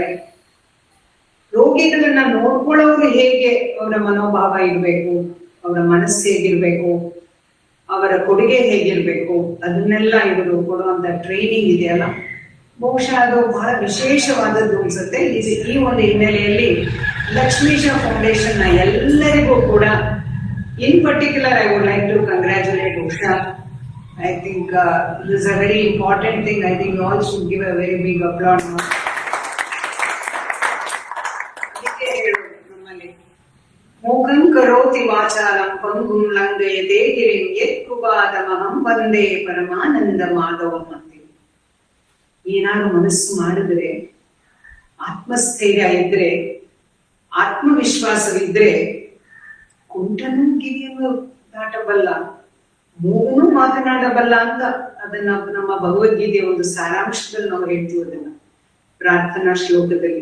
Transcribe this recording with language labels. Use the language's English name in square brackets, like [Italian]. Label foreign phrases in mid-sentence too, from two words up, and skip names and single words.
[Kannada] ರೋಗಿಗಳನ್ನ ನೋಡ್ಕೊಳ್ಳೋರು ಹೇಗೆ ಅವರ ಮನೋಭಾವ ಇರ್ಬೇಕು, ಅವರ ಮನಸ್ಸು ಹೇಗಿರ್ಬೇಕು, ಅವರ ಕೊಡುಗೆ ಹೇಗಿರ್ಬೇಕು, ಅದನ್ನೆಲ್ಲ ಇವರು ಕೊಡುವಂತ ಟ್ರೈನಿಂಗ್ ಇದೆಯಲ್ಲ, ಬಹುಶಃ ಅದು ಬಹಳ ವಿಶೇಷವಾದದ್ದು ಅನ್ಸುತ್ತೆ. ಈ ಒಂದು ಹಿನ್ನೆಲೆಯಲ್ಲಿ ಲಕ್ಷ್ಮೀಶ ಫೌಂಡೇಶನ್ ನ ಎಲ್ಲರಿಗೂ ಕೂಡ [English] in particular I would like to congratulate Usha. I think this is a very important thing. I think you all should give a very big applause. [Sanskrit] मूकं करोति वाचालं पङ्गुं लङ्घयते गिरिं यत्कृपातमहं वन्दे परमानन्द माधवं ante. [Kannada] ಏನಾದ್ರು ಮನಸ್ಸು ಮಾಡಿದ್ರೆ, ಆತ್ಮಸ್ಥೈರ್ಯ ಇದ್ರೆ, ಆತ್ಮವಿಶ್ವಾಸವಿದ್ರೆ ಕುಂಟನು ಗಿರಿಯನ್ನು ದಾಟಬಲ್ಲ, ಮೂಗನು ಮಾತನಾಡಬಲ್ಲ ಅಂತ ಅದನ್ನ ನಮ್ಮ ಭಗವದ್ಗೀತೆಯ ಒಂದು ಸಾರಾಂಶದಲ್ಲಿ ನಾವು ಹೇಳ್ತೀವಿ ಅದನ್ನ ಪ್ರಾರ್ಥನಾ ಶ್ಲೋಕದಲ್ಲಿ.